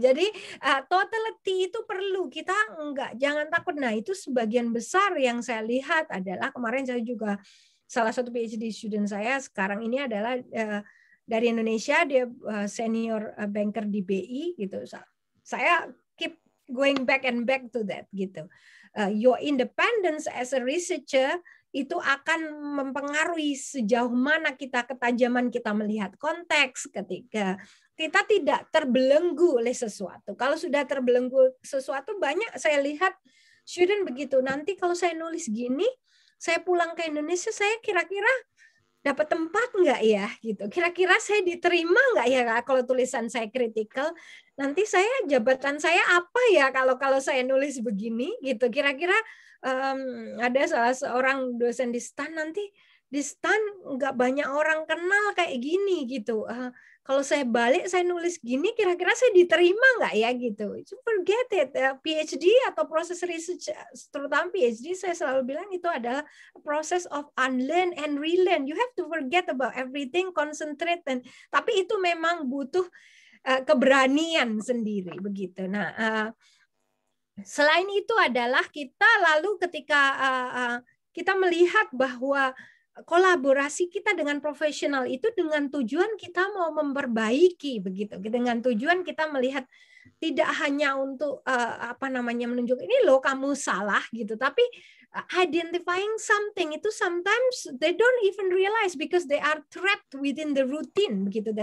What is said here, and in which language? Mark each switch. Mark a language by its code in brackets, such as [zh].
[id] Jadi totality itu perlu, kita jangan takut. Nah, itu sebagian besar yang saya lihat adalah kemarin saya juga salah satu PhD student saya sekarang ini adalah dari Indonesia, dia senior banker di BI gitu. Saya [en] keep going back and back to that gitu. Your independence as a researcher [id] itu akan mempengaruhi sejauh mana ketajaman kita melihat konteks ketika kita tidak terbelenggu oleh sesuatu. Kalau sudah terbelenggu sesuatu, banyak saya lihat student begitu. Nanti kalau saya nulis gini, saya pulang ke Indonesia, saya kira-kira dapat tempat nggak ya? Gitu. Kira-kira saya diterima nggak ya kalau tulisan saya kritikal? Nanti jabatan saya apa ya kalau saya nulis begini? Gitu. Kira-kira ada salah seorang dosen di STAN, nanti di STAN nggak banyak orang kenal kayak gini gitu. Kalau saya balik, saya nulis gini, kira-kira saya diterima nggak ya gitu. [en] Forget it. [id] PhD atau proses research, terutama PhD, saya selalu bilang itu adalah proses [en] of unlearn and relearn. You have to forget about everything, concentrate. [id] Tapi itu memang butuh keberanian sendiri begitu. Nah, selain itu adalah kita lalu ketika kita melihat bahwa kolaborasi kita dengan profesional itu dengan tujuan kita mau memperbaiki begitu, dengan tujuan kita melihat tidak hanya untuk menunjuk ini loh kamu salah gitu, tapi [en] identifying something [id] itu [en] sometimes they don't even realize because they are trapped within the routine [id] begitu.